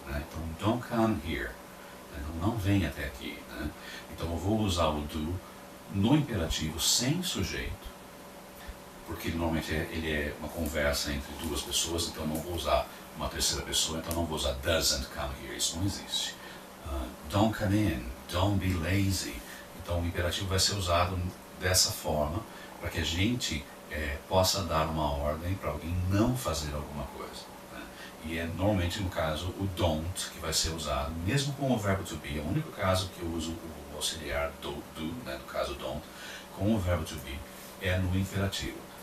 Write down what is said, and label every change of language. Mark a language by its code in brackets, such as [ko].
[pt] Né? Então, [en] don't come here. [pt] Não venha até aqui. Né? Então, eu vou usar o do no imperativo sem sujeito, porque normalmente ele é uma conversa entre duas pessoas, então eu não vou usar uma terceira pessoa, então eu não vou usar [en] doesn't come here, [pt] isso não existe. [en] Don't come in, don't be lazy. [pt] Então o imperativo vai ser usado dessa forma, para que a gente possa dar uma ordem para alguém não fazer alguma coisa. Né? E é normalmente no caso o don't que vai ser usado, mesmo com o verbo to be. É o único caso que eu uso o auxiliar do, né, no caso don't, com o verbo to be, é no imperativo.